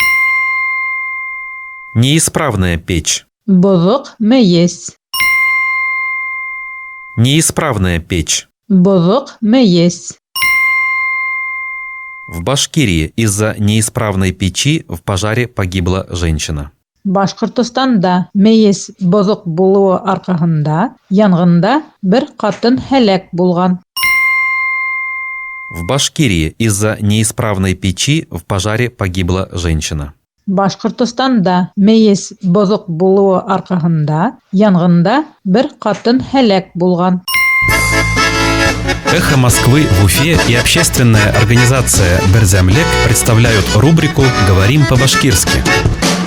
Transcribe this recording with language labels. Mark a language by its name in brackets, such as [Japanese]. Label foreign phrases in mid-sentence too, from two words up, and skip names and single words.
[Russian] Неисправная печь. [Bashkir] Бозок мейес. [Russian] Неисправная печь. [Bashkir] Бозок мейес. [Russian] В Башкирии из-за неисправной печи в пожаре погибла женщина. [Bashkir] Башкортостанда мейес бозок булуы аркаһында янгында бер катын һәлак булган. [Russian] В Башкирии из-за неисправной печи в пожаре погибла женщина. [Bashkir] Башкортостанда мейес бозок булуы аркаһында янгында бер катын һәлак булган. [Russian] Эхо Москвы в Уфе и общественная организация «Берзямлек» представляют рубрику «Говорим по-башкирски».